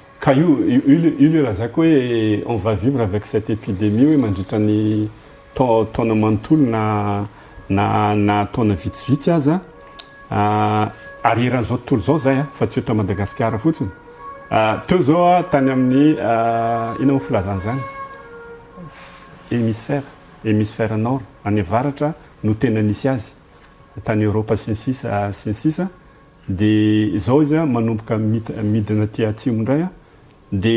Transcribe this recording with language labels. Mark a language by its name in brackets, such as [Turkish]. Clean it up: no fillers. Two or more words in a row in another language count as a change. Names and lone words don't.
[Malagasy] io le lazako hoe [French] on va vivre avec cette épidémie [Malagasy] hoe mandritra ny taona manontolo na taona vitsivitsy aza ary eran'izao tontolo zao zay fa tsy eto Madagasikara fotsiny teo zao tany amin'ny ina ho filazana zany [French] hémisphère nord [Malagasy] any avaratra no tena nisy azy tany Europa sy ny sisa dia zao izy manomboka midina ty atsimo indray dia